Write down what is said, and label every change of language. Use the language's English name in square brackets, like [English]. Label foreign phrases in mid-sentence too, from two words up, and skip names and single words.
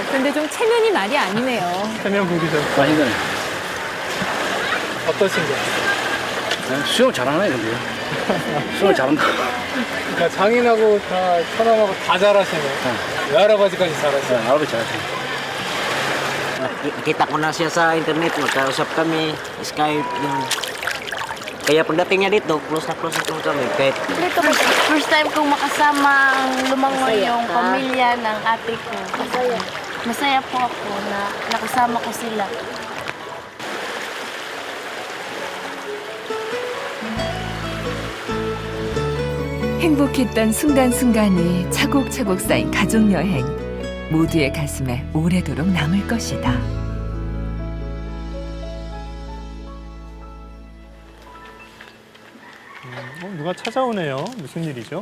[Korean] 근데 좀 체면이 말이 아니네요. 체면 부리셨어요. 많이 되네. 어떠신가요? 수영 잘하네, 근데. 수영 잘한다. 그러니까 장인하고 다 처남하고 다 잘하시네. 외할아버지까지 잘하시네. 할아버지 잘하시네. [Filipino] Nakita ko na siya sa internet, magkausap kami, Skype, yun. Kaya pagdating niya dito, close na kami. Kahit Dito po, [English] first time [Filipino] kong makasama ang lumangoy yung pamilya ng ate ko. Masaya po ako na nakasama ko sila. [Korean] 행복했던 순간순간이 차곡차곡 쌓인 가족여행. 모두의 가슴에 오래도록 남을 것이다. 누가 찾아오네요. 무슨 일이죠?